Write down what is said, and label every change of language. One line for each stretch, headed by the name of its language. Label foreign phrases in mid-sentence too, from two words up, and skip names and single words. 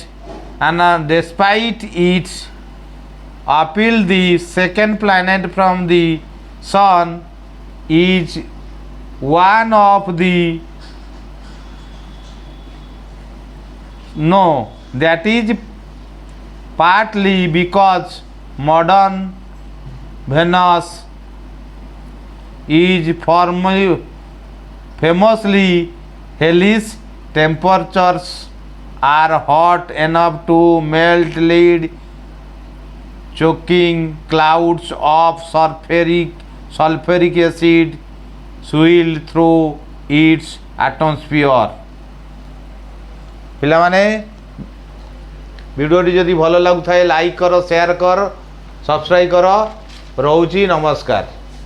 English: And despite its appeal, the second planet from the sun is one of the No, that is partly because modern Venus is famously hellish. Temperatures are hot enough to melt lead, choking clouds of sulfuric acid swirl through its atmosphere.
Odia: ପିଲାମାନେ ଭିଡ଼ିଓଟି ଯଦି ଭଲ ଲାଗୁଥାଏ ଲାଇକ୍ କର, ସେୟାର କର, ସବସ୍କ୍ରାଇବ୍ କର। ରହୁଛି, ନମସ୍କାର।